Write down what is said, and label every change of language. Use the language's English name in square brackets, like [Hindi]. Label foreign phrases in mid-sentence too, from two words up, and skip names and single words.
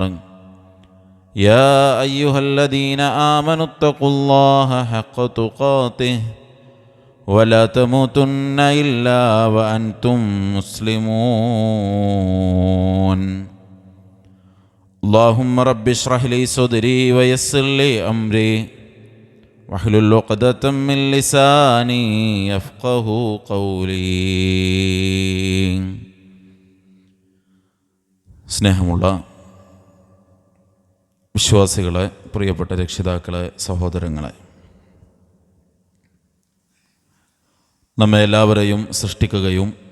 [Arabic] يا أيها الذين آمنوا اتقوا الله حق تقاته ولا تموتن إلا وأنتم مسلمون. اللهم رب اشرح لي صدري ويسر لي أمري واحلل عقدة من لساني يفقهوا قولي. [Malayalam] സ്നേഹമുള്ള വിശ്വാസികളെ, പ്രിയപ്പെട്ട രക്ഷിതാക്കളെ, സഹോദരങ്ങളെ, നമ്മെ എല്ലാവരെയും സൃഷ്ടിക്കുകയും